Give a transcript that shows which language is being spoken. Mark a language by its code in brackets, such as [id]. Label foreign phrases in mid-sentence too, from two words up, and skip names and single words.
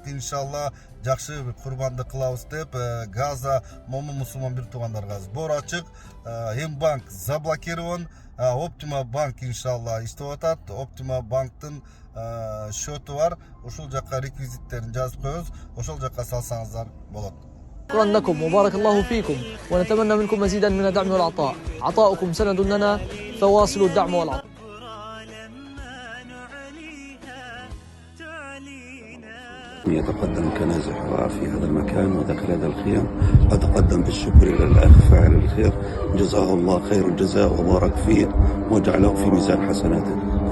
[ky] Иншалла жакшы бир курбанды кылабыз деп Газа момун мусулман бир туугандарга сбор ачык. М-банк заблокирован. Оптима банк иншалла иштеп атат. Оптима банктын счету бар. Ошол жакка реквизиттерин жазып коебуз. Ошол жакка салсаңыздар болот. [ar] شكرا لكم وبارك الله فيكم، ونتمنى منكم مزيدا من الدعم والعطاء. عطاؤكم سند لنا، فواصلوا الدعم والعطاء. يتقدم كنازح في هذا المكان وداخل هذا الخيام، أتقدم بالشكر إلى الأخ فاعل الخير، جزاه الله خير الجزاء وبارك فيه وجعله في ميزان حسناته.